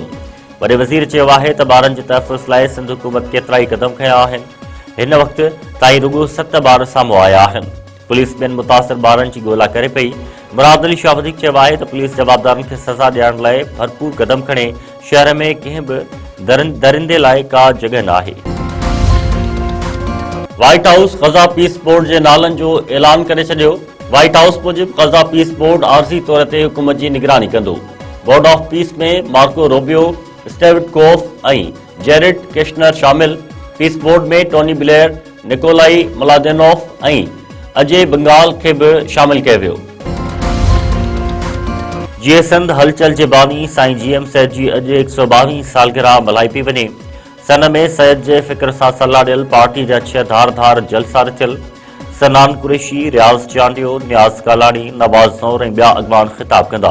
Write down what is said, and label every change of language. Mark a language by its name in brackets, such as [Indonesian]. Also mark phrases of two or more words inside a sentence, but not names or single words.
[Sindhi] वरी वज़ीर चयो आहे त ॿारनि जे तहफ़्फ़ुज़ लाइ सिंध हुकूमत केतिरा ई क़दम खयां आहिनि। हिन वक़्त ताईं रुॻो 7 ॿार साम्हूं आया आहिनि। पुलिस ॿियनि मुतासिर ॿारनि जी ॻोल्हा करे पई। मुराद अली शाह वधीक चयो आहे त पुलिस जवाबदारनि खे सज़ा ॾियण लाइ भरपूर क़दम खणे। शहर में कंहिं बि दरिंदे लाइ का जॻह न आहे। व्हाइट हाउस ग़ज़ा पीस बोर्ड के नालन जो ऐलान करे छॾियो। व्हाइट हाउस मूजिब ग़ज़ा पीस बोर्ड आर्ज़ी तौर ते हुकूमत जी निगरानी कंदो। बोर्ड ऑफ पीस में मार्को रूबियो, स्टीव विटकोफ ऐं जेरेड कुशनर शामिल। पीस बोर्ड में टोनी ब्लेयर, निकोलाई मलादेनोफ ऐं अजय बंगाल [Urdu] کے بھی شامل کیا [Sindhi] वियो। जीअं सिंध हलचल के बानी साईं GM सैद जी अॼु 122 सालगिरह मल्हाई पई वञे। सन में सैद जे फ़िक्र सां सलाह ॾियल पार्टी जा 6 धार जलसा रचियल। सनान कुरैशी, रियाज़ चांडियो, नियाज़ कालानी, नवाज़ ज़ौर ऐं ॿिया अॻवान ख़िताब कंदा।